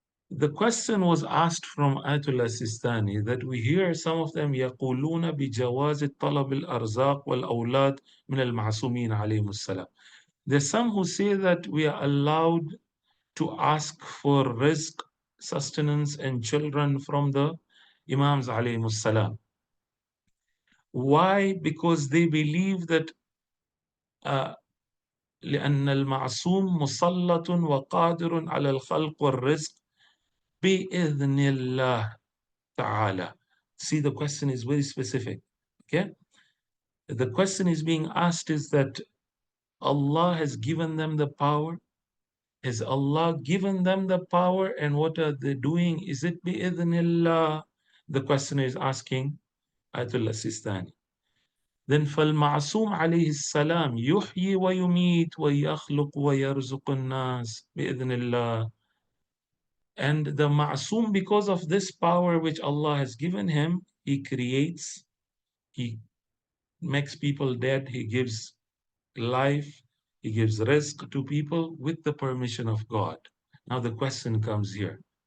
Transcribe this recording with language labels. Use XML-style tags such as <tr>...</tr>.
<en>The question was asked from Ayatollah Sistani that we hear some of them</en> <ar>يقولون بجواز طلب الأرزاق والأولاد من المعصومين عليهم السلام.</ar> <en>There's some who say that we are allowed to ask for rizq, sustenance, and children from the Imams عليهم السلام. Why? Because they believe that</en> <ar>لأن المعصوم مسلط وقادر على الخلق والرزق بإذن الله تعالى.</ar> <en>See, the question is very specific. Okay? The question is being asked is that Allah has given them the power. Has Allah given them the power, and what are they doing? Is it bi'idhnillah? The question is asking Ayatollah Sistani.</en> <ar>Then فالمعصوم عليه السلام يحيي ويميت ويخلق ويرزق الناس بإذن الله.</ar> <en>And the Ma'asum, because of this power which Allah has given him, he creates, he makes people dead, he gives life, he gives rizq to people with the permission of God. Now the question comes here.</en>